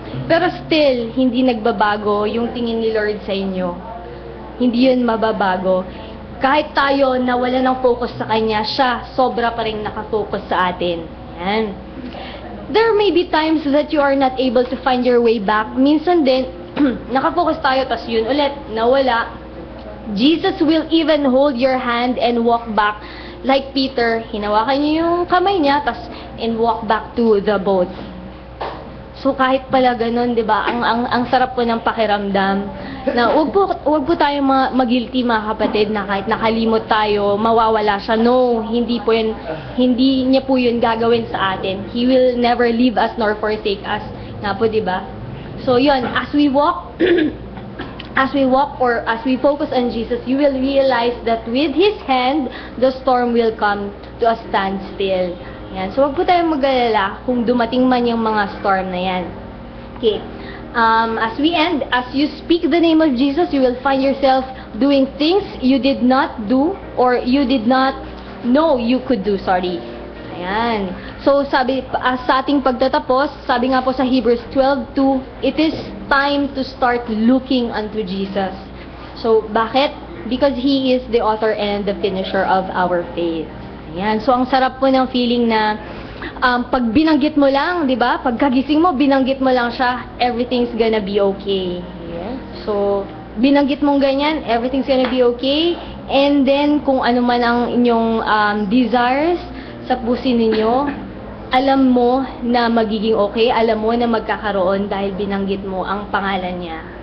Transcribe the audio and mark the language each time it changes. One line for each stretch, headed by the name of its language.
Filipino: Pero still, hindi nagbabago yung tingin ni Lord sa inyo. Hindi yun mababago. Kahit tayo nawala ng focus sa Kanya, siya sobra pa rin nakafocus sa atin. Yan.
English: There may be times that you are not able to find your way back.
Filipino: Minsan din, nakafocus tayo, tas yun ulit, nawala.
English: Jesus will even hold your hand and walk back. Like Peter,
Filipino: hinawakan niya yung kamay niya,
English: and walk back to the boat.
Filipino: So kahit pala ganun, 'di ba? Ang sarap po ng pakiramdam na wag po tayo mag-guilty mga kapatid na kahit nakalimot tayo, mawawala siya. No, hindi niya po 'yun gagawin sa atin.
English: He will never leave us nor forsake us.
Filipino: Nga po, 'di ba?
English: So 'yun, as we walk or as we focus on Jesus, you will realize that with His hand, the storm will come to a standstill. Yan.
Filipino: So, wag po tayong mag-alala kung dumating man yung mga storm na yan. Okay.
English: As we end, as you speak the name of Jesus, you will find yourself doing things you did not do or you did not know you could do. Sorry. Ayan. So, sabi,
Filipino: sa ating pagtatapos, sabi nga po sa Hebrews 12:2,
English: it is time to start looking unto Jesus. So,
Filipino: bakit?
English: Because He is the author and the finisher of our faith. Ayan.
Filipino: So, ang sarap po ng feeling na pag binanggit mo lang, di ba? Pagkagising mo, binanggit mo lang siya,
English: everything's gonna be okay.
Filipino: Yeah. So, binanggit mong ganyan,
English: everything's gonna be okay.
Filipino: And then, kung ano man ang inyong desires sa puso ninyo, alam mo na magiging okay, alam mo na magkakaroon dahil binanggit mo ang pangalan niya.